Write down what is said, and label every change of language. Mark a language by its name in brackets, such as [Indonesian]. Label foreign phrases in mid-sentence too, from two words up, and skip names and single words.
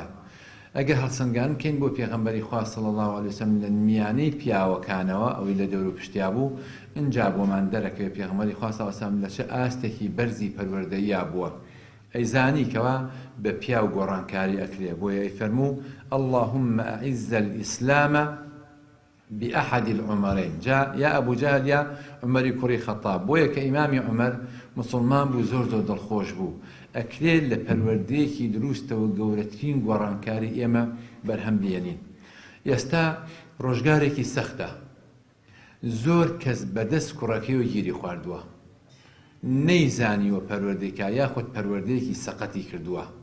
[Central Kurdish] ئەگەر هەڵسەنگان بکەین بۆ پێغەمبەری خوا [Arabic] صلی الله علیه وسلم [Central Kurdish] لە میانەی پیاوەکانەوە ئەوەی لە دەور و پشتیا بوو، ئینجا بۆمان دەرەکەوێت پێغەمبەری خوا [Arabic] صلی الله علیه وسلم [Central Kurdish] لە چه ئاستێکی بەرزی پەروەردەییا بووە. ئەیزانی کەوا بە پیاو گۆڕانکاری ئەکرێ. بۆیە ئەیفەرموو [Arabic] اللهم أعز الإسلام بأحد العمرين. [Central Kurdish] جا یا ئەبوو جەهل یا عومەری کوڕی خەتاب. بۆیە کە ئیمامی عومەر مسلمان بوو، زۆر زۆر دڵخۆش بوو. ئەکرێت لە پەروەردەیەکی دروستەوە گەورەترین گۆڕانکاری ئێمە بەرهەم بێنین. ئێستا ڕۆژگارێکی سەختە، زۆر کەس بەدەست کوڕەکەیەوە گیری خواردووە، نەیزانیوە پەروەردەیەکە، یاخود پەروەردەیەکی سەقەتی کردووە.